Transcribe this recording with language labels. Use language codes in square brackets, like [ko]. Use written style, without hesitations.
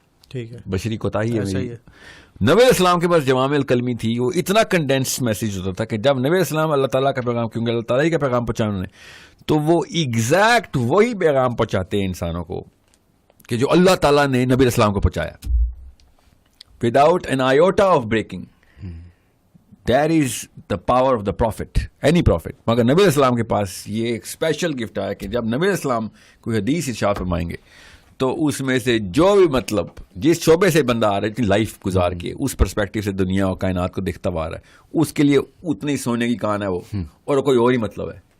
[ur] ٹھیک ہے, بشری کوتاہی ہے. نبی اسلام کے پاس جوامع الکلمی تھی, وہ اتنا کنڈینس میسج ہوتا تھا کہ جب نبی اسلام اللہ تعالیٰ کا پیغام, کیونکہ اللہ تعالیٰ ہی کا پیغام پہنچانا انہوں نے, تو وہ ایگزیکٹ وہی پیغام پہنچاتے ہیں انسانوں کو کہ جو اللہ تعالیٰ نے نبی اسلام کو پہنچایا, [en] Without an iota of breaking. That is the power of the prophet, any prophet. [ur] مگر نبی اسلام کے پاس یہ ایک اسپیشل گفٹ آیا کہ جب نبی اسلام کوئی حدیث ارشاد فرمائیں گے تو اس میں سے جو بھی مطلب جس شعبے سے بندہ آ رہا ہے, اتنی لائف گزار کے اس پرسپیکٹو سے دنیا اور کائنات کو دیکھتا ہوا رہا ہے, اس کے لیے اتنی سونے کی کان ہے وہ, اور کوئی اور ہی مطلب ہے.